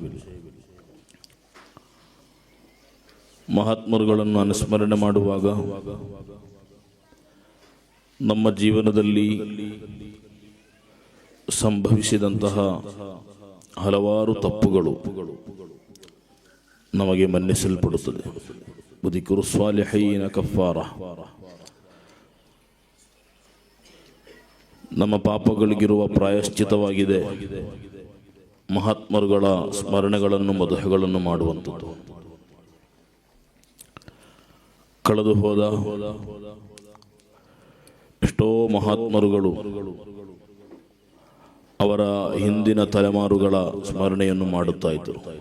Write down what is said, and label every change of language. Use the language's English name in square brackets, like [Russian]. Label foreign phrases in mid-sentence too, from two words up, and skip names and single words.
[Kannada] ಮಹಾತ್ಮರುಗಳನ್ನು ಅನುಸ್ಮರಣೆ ಮಾಡುವಾಗ ನಮ್ಮ ಜೀವನದಲ್ಲಿ ಸಂಭವಿಸಿದಂತಹ ಹಲವಾರು ತಪ್ಪುಗಳು ನಮಗೆ ಮನ್ನಿಸಲ್ಪಡುತ್ತದೆ. [Arabic] ذكر الصالحين كفارة. [Kannada] ನಮ್ಮ ಪಾಪಗಳಿಗಿರುವ ಪ್ರಾಯಶ್ಚಿತವಾಗಿದೆ ಮಹಾತ್ಮರುಗಳ ಸ್ಮರಣೆಗಳನ್ನು ಮದಹಗಳನ್ನು ಮಾಡುವಂಥದ್ದು. ಕಳೆದು ಹೋದ ಎಷ್ಟೋ ಮಹಾತ್ಮರುಗಳು ಅವರ ಹಿಂದಿನ ತಲೆಮಾರುಗಳ ಸ್ಮರಣೆಯನ್ನು ಮಾಡುತ್ತಾ ಇದ್ದರು.